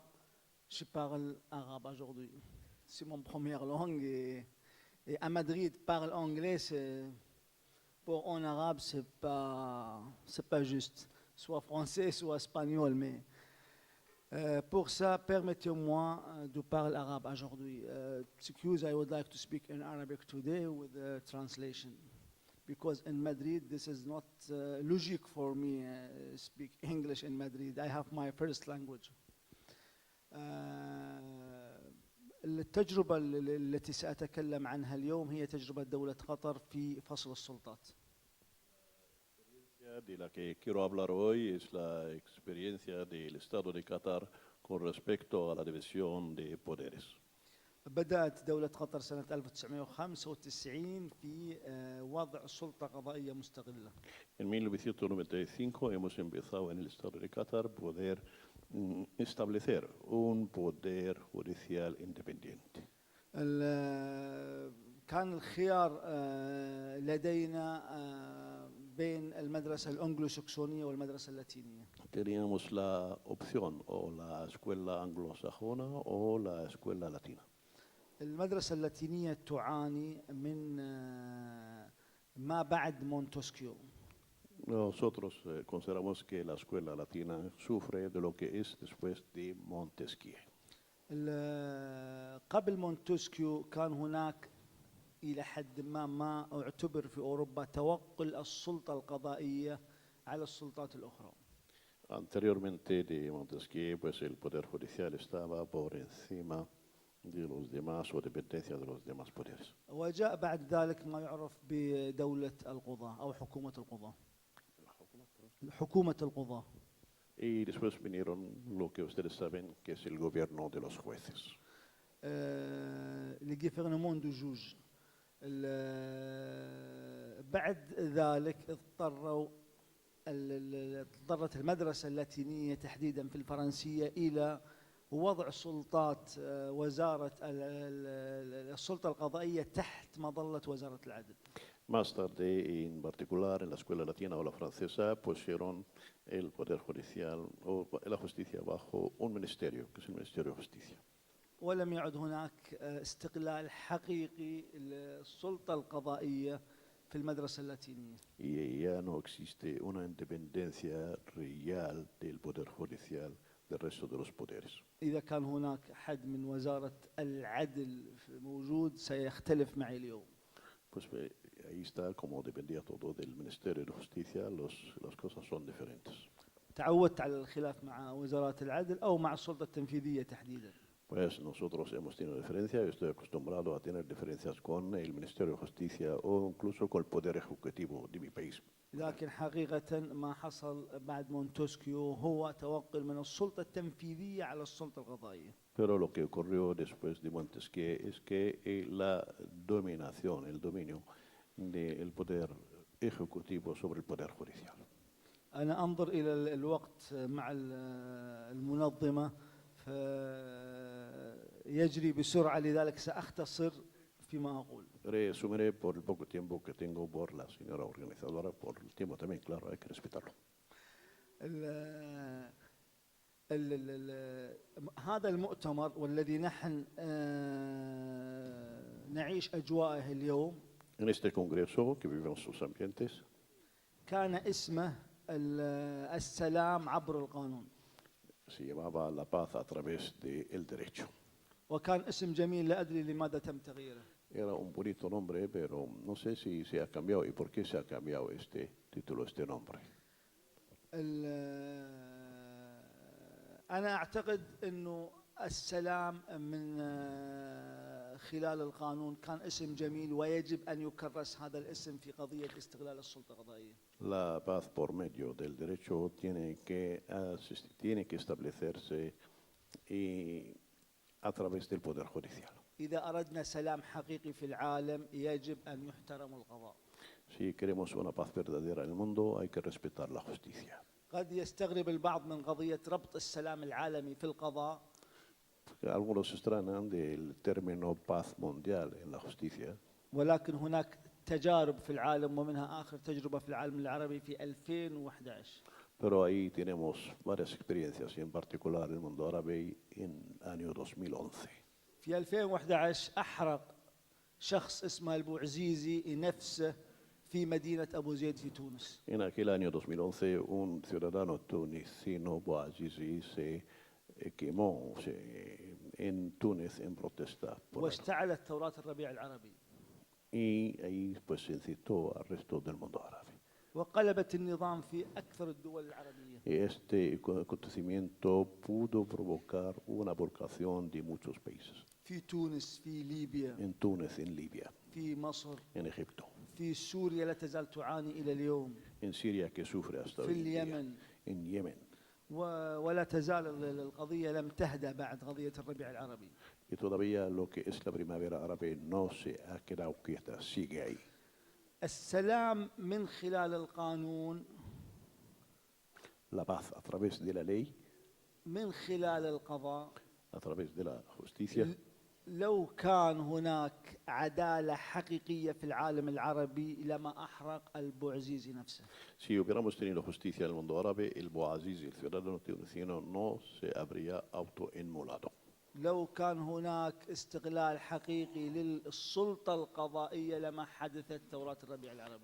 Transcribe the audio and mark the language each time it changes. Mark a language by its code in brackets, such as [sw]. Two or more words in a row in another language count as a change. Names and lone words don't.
[fr] Je parle arabe aujourd'hui. C'est mon première langue. Et à Madrid, parle anglais, pour en arabe, c'est pas juste. Soit français, soit espagnol. Mais pour ça, permettez-moi de parler arabe aujourd'hui. [en] Excuse, I would like to speak in Arabic today with a translation. Because in Madrid, this is not logic for me speak English in Madrid. I have my first language. [ar] التجربة التي سأتكلم عنها اليوم هي تجربة دولة قطر في فصل السلطات. [es] De la que quiero hablar hoy es la experiencia del Estado de Qatar con respecto a la división de poderes. [ar] بدأت دولة قطر سنة 1995 في وضع سلطة قضائية مستقلة. [es] En 1995 hemos empezado en el Estado de Qatar poder establecer un poder judicial independiente. [ar] كان الخيار لدينا بين المدرسة الأنجلو-سكسونية والمدرسة اللاتينية. [es] Teníamos la opción o la escuela anglosajona o la escuela latina. [ar] المدرسة اللاتينية تعاني من ما بعد مونتسكيو. [es] Nosotros consideramos que la escuela latina sufre de lo que es después de Montesquieu. [ar] قبل مونتسكيو كان هناك إلى حد ما اعتبر في أوروبا توقل السلطة القضائية على السلطات الأخرى. [es] Anteriormente de Montesquieu, pues el poder judicial estaba por encima de los demás o dependencia de los demás poderes. [ar] وجاء بعد ذلك ما يعرف بدولة القضاة أو حكومة القضاة. حكومة القضاة. [es] Y después vinieron lo que ustedes saben que es el gobierno de los jueces. [fr] le gouvernement des juges. [ar] بعد ذلك اضطرت المدرسة اللاتينية تحديدا في الفرنسية إلى وضع سلطات وزارة السلطة القضائية تحت مظلة وزارة العدل. [es] Más tarde, en particular en la escuela latina o la francesa, pusieron el poder judicial o la justicia bajo un ministerio, que es el Ministerio de Justicia. [ar] ولم يعد هناك استقلال حقيقي للسلطة القضائية في المدرسة اللاتينية. [es] Y ya no existe una independencia real del poder judicial del resto de los poderes. [ar] إذا كان هناك حد من وزارة العدل موجود سيختلف معي اليوم. [es] Pues ahí está, como dependía todo del Ministerio de Justicia, las cosas son diferentes. [ar] تعودت على الخلاف مع وزارات العدل أو مع السلطة التنفيذية تحديدا. [es] Pues nosotros hemos tenido diferencias, yo estoy acostumbrado a tener diferencias con el Ministerio de Justicia o incluso con el Poder Ejecutivo de mi país. [ar] لكن حقيقة ما حصل بعد مونتسكيو هو توقل من السلطة التنفيذية على السلطة القضائية. [es] Pero lo que ocurrió después de Montesquieu es que la dominación, el dominio del Poder Ejecutivo sobre el Poder Judicial. [ar] أنا أنظر إلى الوقت مع المنظمة يجري بسرعة لذلك سأختصر فيما أقول. [es] Resumiré por el poco tiempo que tengo por la señora organizadora, por el tiempo también, claro, hay que respetarlo. [ar] هذا المؤتمر والذي نحن نعيش أجواءه اليوم [es] En este congreso que vivimos sus ambientes, [ar] كان اسمه السلام عبر القانون. [es] se llamaba La Paz a través del derecho. [ar] وكان اسم جميل لا أدري لماذا تم تغييره. [es] Era un bonito nombre, pero no sé si se ha cambiado y por qué se ha cambiado este título, este nombre. [ar] أنا أعتقد أنه السلام من خلال القانون كان اسم جميل ويجب أن يكرس هذا الاسم في قضية استغلال السلطة القضائية. [es] La paz por medio del derecho tiene que establecerse a través del Poder Judicial. [ar] إذا أردنا سلام حقيقي في العالم يجب أن يحترم القضاء. [es] Si queremos una paz verdadera en el mundo, hay que respetar la justicia. [ar] قد يستغرب البعض من قضية ربط السلام العالمي في القضاء. [es] Algunos extrañan del término paz mundial en la justicia. [ar] ولكن هناك تجارب في العالم ومنها آخر تجربة في العالم العربي في 2011. [es] Pero ahí tenemos varias experiencias, y en particular el mundo árabe en el año 2011. [ar] في 2011 أحرق شخص اسمه البوعزيزي نفسه في مدينة أبو زيد في تونس. [es] En aquel año 2011, un ciudadano tunecino, Bouazizi, se quemó en Túnez en protesta. [ar] واشتعلت ثورات الربيع العربي. [es] Y ahí pues se incitó al resto del mundo árabe. [ar] وقلبت النظام في أكثر الدول العربية. [es] Y este acontecimiento pudo provocar una volcación de muchos países. [ar] في تونس، في ليبيا، [es] En Túnez, en Libia, [ar] في مصر، [es] en Egipto, [ar] في سوريا لا تزال تعاني إلى اليوم، [es] en Siria, que sufre hasta [ar] في [es] hoy en día, [ar] اليمن، [es] en Yemen. [ar] ولا تزال القضية لم تهدأ بعد قضية الربيع العربي. [es] Y todavía lo que es la primavera árabe no se ha quedado quieta, sigue ahí. [ar] السلام من خلال القانون، [es] La paz a través de la ley, [ar] من خلال القضاء. [es] a través de la justicia. [ar] لو كان هناك عدالة حقيقية في العالم العربي لما أحرق البوعزيزي نفسه. [es] Si hubiéramos tenido justicia en el mundo árabe, el Bouazizi, el ciudadano tunecino, no se habría autoinmolado. [ar] لو كان هناك استغلال حقيقي للسلطة القضائية لما حدثت ثورات الربيع العربي.